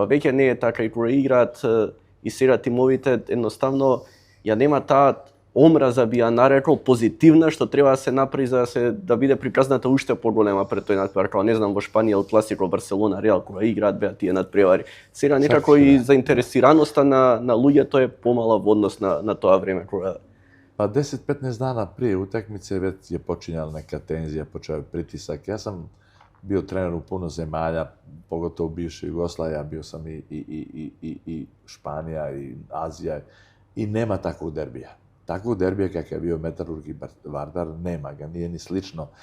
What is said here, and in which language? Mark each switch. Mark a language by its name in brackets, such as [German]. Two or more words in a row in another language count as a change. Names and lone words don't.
[Macedonian] Веќе не е така и кога играат и сега тимовите, едноставно ја нема таа омраза, би ја нарекол, позитивна, што треба да се направи за да биде приказната уште поголема пред тој надпревар, како не знам во Шпанија од Класико, Барселона, Реал, кога играат беа тие надпревари. Сега некако и заинтересираноста на луѓето е помала во однос на тоа време кога... [Serbian] Pa 10-15 dana prije utakmice već je počinjala neka tenzija, počeo je pritisak. Ja sam bio trener u puno zemalja, pogotovo u bivšoj Jugoslaviji, bio sam i Španija i Azija i nema takvog derbija. Takvog derbija kakav je bio Metalurg i Vardar, nema ga, nije ni slično.